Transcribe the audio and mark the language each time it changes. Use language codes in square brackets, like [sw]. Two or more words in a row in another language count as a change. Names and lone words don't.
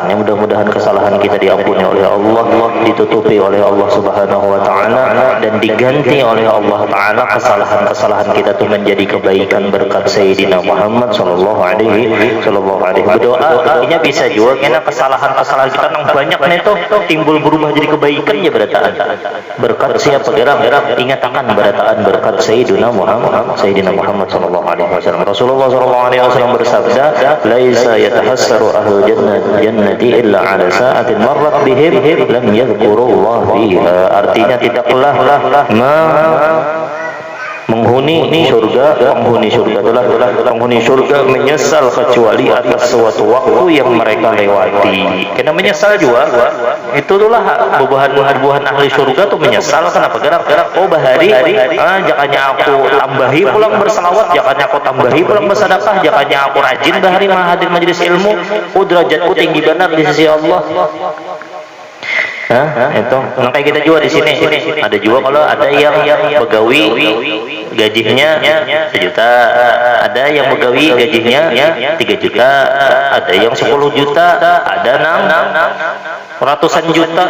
[id] Yang mudah-mudahan kesalahan kita diampuni oleh Allah, ditutupi oleh Allah [ar] سبحانه وتعالى [id] dan diganti oleh Allah taala kesalahan-kesalahan kita itu menjadi kebaikan berkat Sayyidina Muhammad [ar] صلى الله عليه [id] berdoa bisa juga karena kesalahan-kesalahan kita yang banyak itu timbul berubah jadi kebaikan ya berataan. Berkat siapa gerak ingatakan berataan berkat Sayyidina Muhammad [ar] صلى الله عليه وسلم. رسول الله صلى الله عليه وسلم bersabda, "ليس يتحسر أهل الجنة إلا على ساعة مرت بهم لم يذكر الله فيها." [id] Artinya tidaklah penghuni surga menyesal kecuali atas suatu waktu yang mereka lewati. [bjn] Karena menyesal juga itulah buah-buahan ahli surga tuh menyesal kenapa gerak bahari jakanya aku tambahi pulang berselawat, jakanya aku tambahi pulang bersedekah, jakanya aku rajin bahari hadir majelis ilmu, derajatku tinggi benar di sisi Allah. [id] Itu kayak kita juga di sini ada juga kalau ada yang pegawai gajinya 1 juta, ada yang pegawai gajinya 3 juta, ada yang 10 juta, ada ratusan juta.